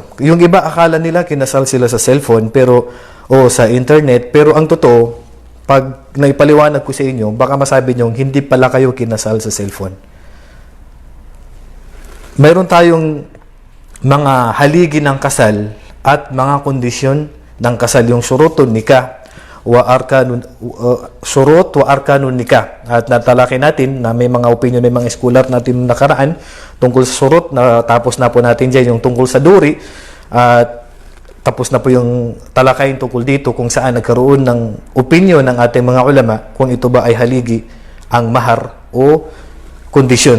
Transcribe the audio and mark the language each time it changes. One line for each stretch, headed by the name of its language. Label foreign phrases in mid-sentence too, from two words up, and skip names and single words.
Filipino: Yung iba akala nila kinasal sila sa cellphone o sa internet, pero ang totoo, pag naipaliwanag ko sa inyo, baka masabi nyo, hindi pala kayo kinasal sa cellphone. Mayroon tayong mga haligi ng kasal at mga kondisyon ng kasal, yung
Arabic: شروط النكاح وأركان النكاح.
Filipino: At natalakay natin na may mga opinion ng mga scholar natin nakaraan tungkol sa surut, na tapos na po natin dyan yung tungkol sa duri, at tapos na po yung talakayin tungkol dito kung saan nagkaroon ng opinion ng ating mga ulama kung ito ba ay haligi ang mahar o kondisyon.